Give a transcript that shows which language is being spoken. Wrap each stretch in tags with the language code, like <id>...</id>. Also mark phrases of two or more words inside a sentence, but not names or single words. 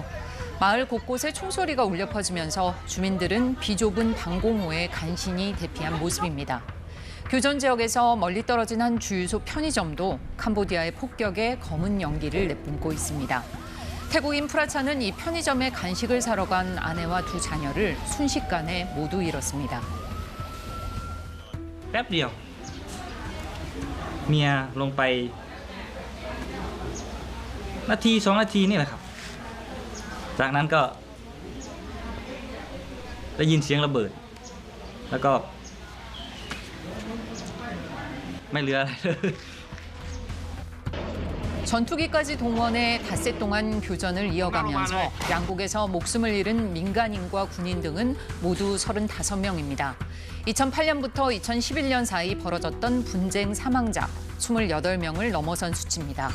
<ko>마을 곳곳에 총소리가 울려 퍼지면서 주민들은 비좁은 방공호에 간신히 대피한 모습입니다. 교전 지역에서 멀리 떨어진 한 주유소 편의점도 캄보디아의 폭격에 검은 연기를 내뿜고 있습니다. 태국 인프라차는 이 편의점에 간식을 사러 간 아내와 두 자녀를 순식간에 모두 잃었습니다.</ko> <th>แป๊บเดียวเมียลงไปนาที2 นาทีนี่แหละครับจากนั้นก็ได้ยินเสียงระเบิดแล้วก็ไม่เหลืออะไรเลย</th> <ko>전투기까지 동원해 닷새 동안 교전을 이어가면서 양국에서 목숨을 잃은 민간인과 군인 등은 모두 35명입니다. 2008년부터 2011년 사이 벌어졌던 분쟁 사망자 28명을 넘어선 수치입니다.</ko>